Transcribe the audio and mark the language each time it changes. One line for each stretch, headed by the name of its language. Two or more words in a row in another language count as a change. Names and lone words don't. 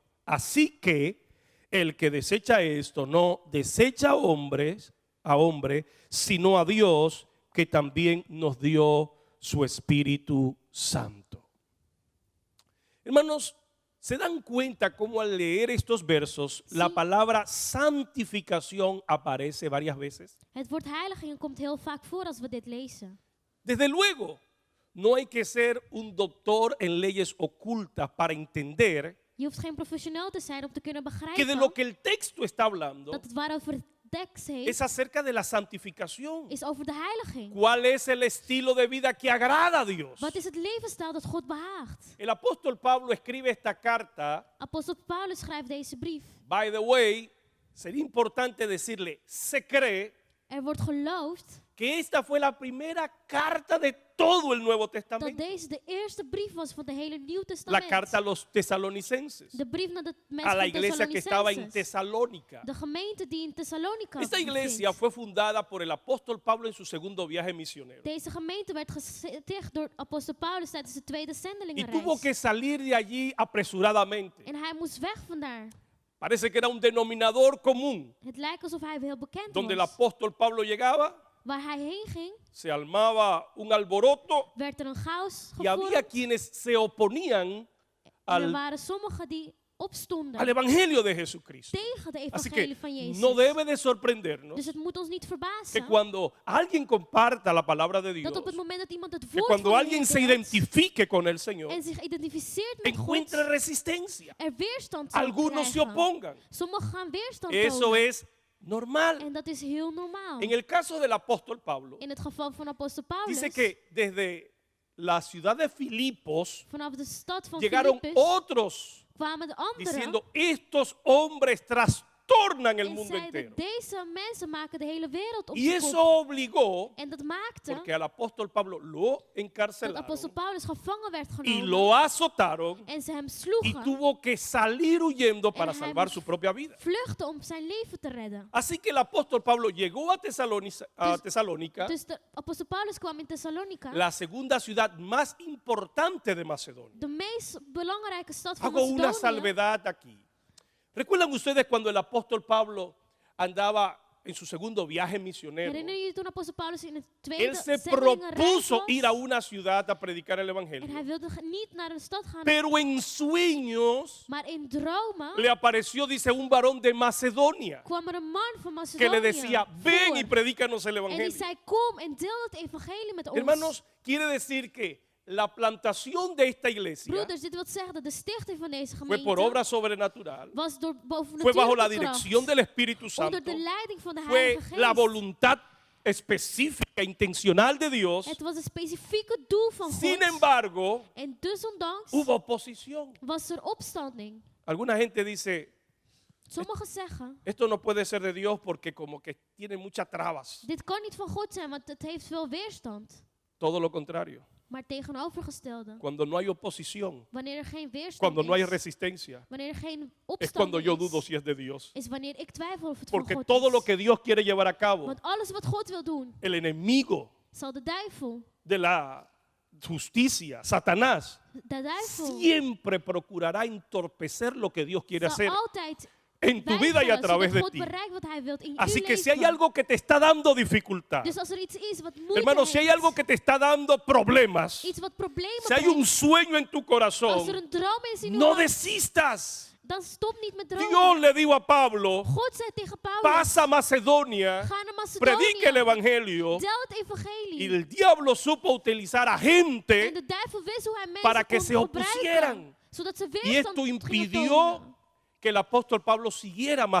Spanish: Así que el que desecha esto no desecha a hombre, sino a Dios, que también nos dio su Espíritu Santo. Hermanos, ¿se dan cuenta cómo al leer estos versos Sí. la palabra santificación aparece varias veces?
Dutch: Het woord heiliging komt heel vaak voor als we dit lezen.
Spanish: Desde luego, no hay que ser un doctor en leyes ocultas para entender
Dutch: Je hoeft geen professioneel te zijn om te kunnen
Spanish: que de
Dutch: begrijpen
Spanish: lo que el texto está hablando
Dutch: dat het waarover het tekst heeft,
Spanish: es acerca de la santificación.
Dutch: is over de heiliging.
Spanish: ¿Cuál es el estilo de vida que agrada a Dios?
Dutch: Wat is het levensstijl dat God behaagt?
Spanish: El apóstol Pablo escribe esta carta.
Dutch: Apostel Paulus schrijft deze brief.
English: By the way,
Spanish: sería importante decirle, se cree
Dutch: Er wordt geloofd
Spanish: que esta fue la primera carta de todo el Nuevo
Dutch: dat
Spanish: Testamento.
Dutch: deze de eerste brief was van de hele Nieuw
Spanish: La
Dutch: Testament.
Spanish: carta a los tesalonicenses,
Dutch: De brief naar de
Spanish: a
Dutch: mensen
Spanish: la
Dutch: van
Spanish: iglesia que estaba en
Dutch: Thessalonicenses.
Spanish: Tesalónica.
Dutch: De gemeente die in Thessalonica
Spanish: Esta iglesia
Dutch: bevindt.
Spanish: fue fundada por el apóstol Pablo en su segundo viaje misionero.
Dutch: Deze gemeente werd gesticht door apostel Paulus tijdens de tweede
Spanish: Y
Dutch: zendelingenreis.
Spanish: tuvo que salir de allí apresuradamente.
Dutch: En hij moest weg vandaar.
Spanish: Parece que era un denominador común.
Dutch: Het lijkt alsof hij heel bekend
Spanish: Donde el
Dutch: was.
Spanish: apóstol Pablo llegaba,
Dutch: Waar hij heen ging,
Spanish: se armaba un alboroto
Dutch: werd er een chaos
Spanish: y había
Dutch: gevormd.
Spanish: quienes se oponían
Dutch: En er
Spanish: al,
Dutch: waren sommigen die opstonden
Spanish: al evangelio de Jesucristo.
Dutch: tegen de
Spanish: Así
Dutch: evangelie
Spanish: que
Dutch: van Jezus.
Spanish: no debe de sorprendernos
Dutch: Dus het moet ons niet
Spanish: que
Dutch: verbazen
Spanish: cuando alguien comparta la palabra de Dios,
Dutch: dat op het moment dat iemand het
Spanish: que
Dutch: woord
Spanish: cuando
Dutch: van
Spanish: alguien
Dutch: Heer
Spanish: se
Dutch: deelt
Spanish: identifique con el Señor,
Dutch: en zich identificeert met God,
Spanish: encuentre resistencia.
Dutch: er weerstand zal
Spanish: Algunos se
Dutch: krijgen.
Spanish: opongan.
Dutch: Sommigen gaan weerstand
Spanish: Eso
Dutch: tonen.
Spanish: es normal.
Dutch: En dat is heel normaal.
Spanish: En el caso del apóstol Pablo,
Dutch: In het geval van apostel Paulus
Spanish: dice que desde la ciudad de Filipos
Dutch: vanaf de stad van
Spanish: llegaron
Dutch: Filippus
Spanish: otros
Dutch: kwamen de anderen
Spanish: diciendo, estos hombres trastornan el
Dutch: en
Spanish: mundo
Dutch: zeiden,
Spanish: entero.
Dutch: deze mensen maken de hele wereld op
Spanish: Y
Dutch: zijn
Spanish: eso
Dutch: kop.
Spanish: obligó,
Dutch: En dat maakte
Spanish: porque al apóstol Pablo lo
Dutch: dat
Spanish: encarcelaron
Dutch: apostel Paulus gevangen werd
Spanish: y
Dutch: genomen
Spanish: lo azotaron
Dutch: en ze hem
Spanish: y
Dutch: sloegen
Spanish: tuvo que salir huyendo para
Dutch: hij
Spanish: salvar
Dutch: moest
Spanish: su propia vida.
Dutch: vluchten om zijn leven te redden.
Spanish: Así que el apóstol Pablo llegó a Tesalónica,
Dutch: Dus de apostel Paulus kwam in Thessalonica,
Spanish: la segunda ciudad más importante de Macedonia.
Dutch: de meest belangrijke stad van
Spanish: Hago una
Dutch: Macedonië.
Spanish: salvedad aquí. ¿Recuerdan ustedes cuando el apóstol Pablo andaba en su segundo viaje misionero?
Dutch: Herinneren jullie toen apostel Paulus in het
Spanish: Él
Dutch: tweede
Spanish: se
Dutch: zendelingenreis
Spanish: propuso
Dutch: was?
Spanish: ir a una ciudad a predicar el
Dutch: En hij
Spanish: evangelio.
Dutch: wilde niet naar een stad gaan,
Spanish: Pero en sueños
Dutch: maar in dromen
Spanish: le apareció, dice, un varón de Macedonia
Dutch: kwam er een man van
Spanish: que
Dutch: Macedonië
Spanish: le decía, ven y
Dutch: voor.
Spanish: predícanos el
Dutch: En die
Spanish: evangelio.
Dutch: zei, kom en deel het evangelie met ons.
Spanish: Hermanos, quiere decir que la plantación de esta iglesia
Dutch: Broeders, dit wil zeggen dat de stichting van deze
Spanish: fue
Dutch: gemeente
Spanish: por obra sobrenatural,
Dutch: was door
Spanish: fue bajo la
Dutch: bovennatuurlijke
Spanish: dirección
Dutch: kracht,
Spanish: del Espíritu Santo,
Dutch: onder de leiding van de
Spanish: fue
Dutch: Heilige
Spanish: la
Dutch: Geest.
Spanish: voluntad específica, intencional de Dios.
Dutch: Het was een specifieke doel van
Spanish: Sin
Dutch: God.
Spanish: embargo,
Dutch: En desondanks
Spanish: hubo oposición.
Dutch: was er opstanding.
Spanish: Alguna gente dice,
Dutch: Sommigen zeggen,
Spanish: esto no puede ser de Dios porque como que tiene muchas trabas.
Dutch: dit kan niet van God zijn, want het heeft veel weerstand.
Spanish: Todo lo contrario.
Dutch: Maar tegenovergestelde,
Spanish: Cuando no hay oposición,
Dutch: wanneer er geen weerstand
Spanish: cuando no hay
Dutch: is,
Spanish: resistencia,
Dutch: wanneer er geen
Spanish: es cuando
Dutch: opstanding
Spanish: yo dudo
Dutch: is,
Spanish: si es de Dios.
Dutch: is wanneer ik twijfel of het
Spanish: Porque
Dutch: van God
Spanish: todo lo
Dutch: is.
Spanish: que Dios quiere llevar a cabo,
Dutch: Want alles wat God wil doen,
Spanish: el enemigo
Dutch: zal de duivel,
Spanish: de la justicia, Satanás,
Dutch: de duivel
Spanish: siempre procurará entorpecer lo que Dios quiere
Dutch: zal
Spanish: hacer
Dutch: altijd
Spanish: en tu vida y a
Dutch: weigeren,
Spanish: través
Dutch: zodat
Spanish: de
Dutch: God
Spanish: ti.
Dutch: bereikt wat hij wilt in
Spanish: Así
Dutch: uw
Spanish: que si hay
Dutch: leven.
Spanish: algo que te está dando dificultad,
Dutch: Dus als er iets is wat moeite
Spanish: hermano, si hay
Dutch: heeft,
Spanish: algo que te está dando problemas,
Dutch: iets wat problemen
Spanish: si hay un
Dutch: brengt,
Spanish: sueño en tu
Dutch: als er
Spanish: corazón,
Dutch: een droom is in uw
Spanish: no
Dutch: hart,
Spanish: desistas.
Dutch: dan stop niet met dromen.
Spanish: Dios le dijo a Pablo,
Dutch: God zei tegen Paulus,
Spanish: pasa a Macedonia,
Dutch: ga naar
Spanish: predique el
Dutch: Macedonië,
Spanish: evangelio.
Dutch: deel het
Spanish: Y
Dutch: evangelie.
Spanish: el diablo supo utilizar a
Dutch: En
Spanish: gente
Dutch: de duivel wist hoe hij mensen
Spanish: para que
Dutch: kon
Spanish: se opusieran.
Dutch: gebruiken, zodat ze
Spanish: y
Dutch: weerstand
Spanish: esto
Dutch: gingen
Spanish: impidió
Dutch: tonen.
Spanish: que el apóstol Pablo siguiera más